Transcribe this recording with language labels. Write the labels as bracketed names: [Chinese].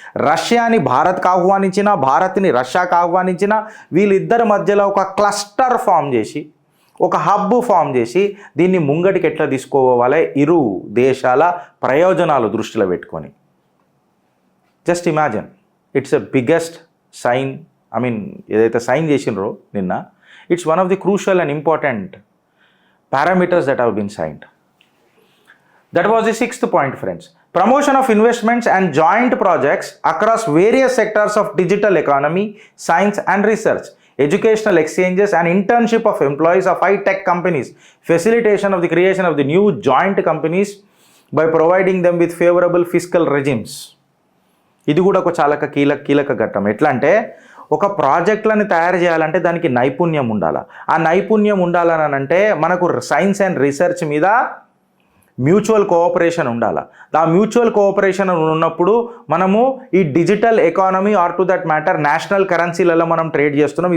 [Telugu] రష్యాని భారత్కి ఆహ్వానించిన, భారత్ని రష్యాకు ఆహ్వానించిన వీళ్ళిద్దరి మధ్యలో ఒక క్లస్టర్ ఫామ్ చేసి, ఒక హబ్ ఫామ్ చేసి దీన్ని ముంగటికి ఎట్లా తీసుకోవాలి ఇరు దేశాల ప్రయోజనాలు దృష్టిలో పెట్టుకొని. [English] Just imagine, it's a biggest sign. [Telugu] ఏదైతే సైన్ చేసినరో నిన్న, [English] It's one of the crucial and important parameters that have been signed. That was the 6th point, friends. Promotion of investments and joint projects across various sectors of digital economy, science and research, educational exchanges and internship of employees of high-tech companies, facilitation of the creation of the new joint companies by providing them with favorable fiscal regimes. [Telugu] ఇది కూడా ఒక చాలా కీలక ఘట్టం. ఎట్లా అంటే ఒక ప్రాజెక్టులను తయారు చేయాలంటే దానికి నైపుణ్యం ఉండాలి. ఆ నైపుణ్యం ఉండాలని అంటే మనకు సైన్స్ అండ్ రీసెర్చ్ మీద మ్యూచువల్ కోఆపరేషన్ ఉండాలి. ఆ మ్యూచువల్ కోఆపరేషన్ ఉన్నప్పుడు మనము ఈ digital economy [English] or to that matter [Telugu] national కరెన్సీలలో మనం ట్రేడ్ చేస్తున్నాం.